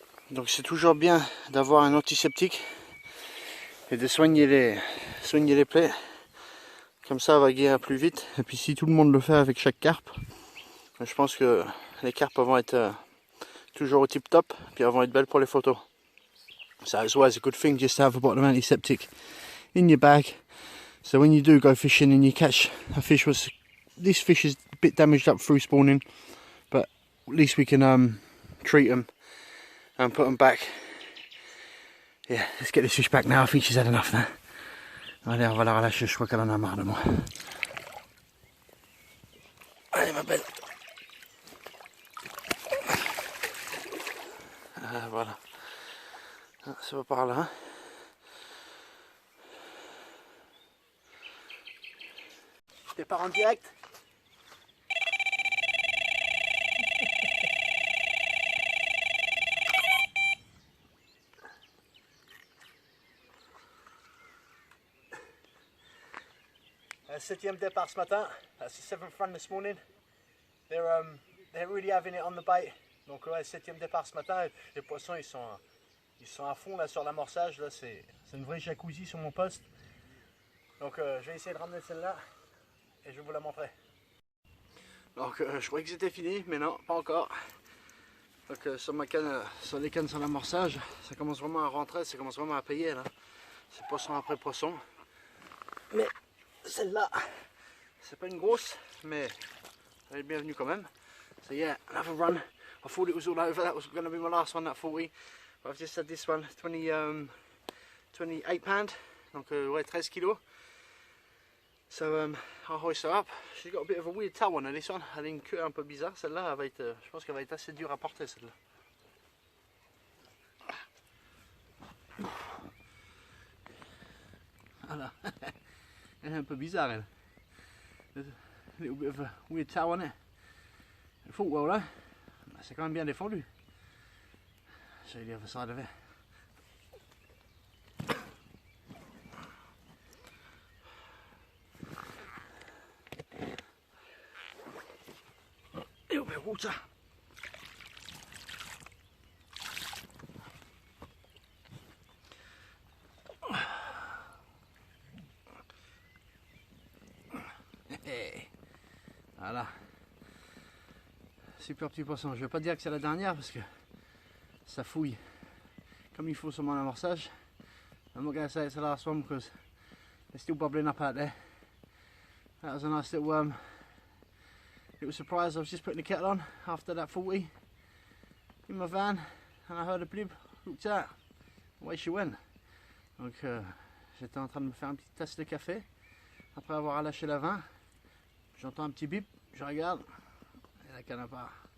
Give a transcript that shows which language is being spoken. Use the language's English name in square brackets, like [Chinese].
[French] Donc c'est toujours bien d'avoir un antiseptique et de soigner les plaies, comme ça elle va guérir plus vite. Et puis si tout le monde le fait avec chaque carpe, je pense que les carpes vont être toujours au tip top, puis elles vont être belles pour les photos. [English] So it's always a good thing just to have a bottle of antiseptic in your bag. So when you do go fishing and you catch a fish, this fish is a bit damaged up through spawning, but at least we can treat them and put them back. Yeah, let's get this fish back now. I think she's had enough now. [French] Allez, on va la relâcher, je crois qu'elle en a marre de moi. Allez ma belle. Voilà. Ah, ça va par là. Hein. Départ en direct. Septième départ ce matin. [English] That's the 7th run this morning. They're really having it on the bait. [French] Donc ouais, 7e départ ce matin. Les poissons ils sont à fond là sur l'amorçage. Là c'est une vraie jacuzzi sur mon poste. Donc je vais essayer de ramener celle-là et je vais vous la montrer. Donc je croyais que c'était fini, mais non, pas encore. Donc sur ma canne, sur les cannes sur l'amorçage, ça commence vraiment à rentrer, ça commence vraiment à payer là. C'est poisson après poisson. Mais celle-là, c'est pas une grosse, mais elle est bienvenue quand même. [English] So yeah, another run. I thought it was all over. That was going to be my last one, that 40. But I've just had this one, 28 pound. [French] Donc ouais, 13 kilos. [English] So I'll hoist her up. She's got a bit of a weird tail on her, this one. [French] Elle a une queue un peu bizarre. Celle-là, je pense qu'elle va être assez dure à porter, celle-là. Voilà. Elle est un peu bizarre, elle. [English] There's a little bit of a weird tail on it. It fought well though. [French] C'est quand même bien défendu. [English] Show you the other side of it. A little bit of water. [French] Voilà. Super petit poisson. Je vais pas dire que c'est la dernière parce que ça fouille comme il faut sur mon amorçage. [English] I'm not going to say it's the last one because they're still bubbling up out there. That was a nice little surprise. I was just putting the kettle on after that 40 in my van and I heard a blib, looked out, away she went. [French] Donc j'étais en train de me faire un petit tasse de café après avoir relâché la vin. J'entends un petit bip, je regarde et la canne à part.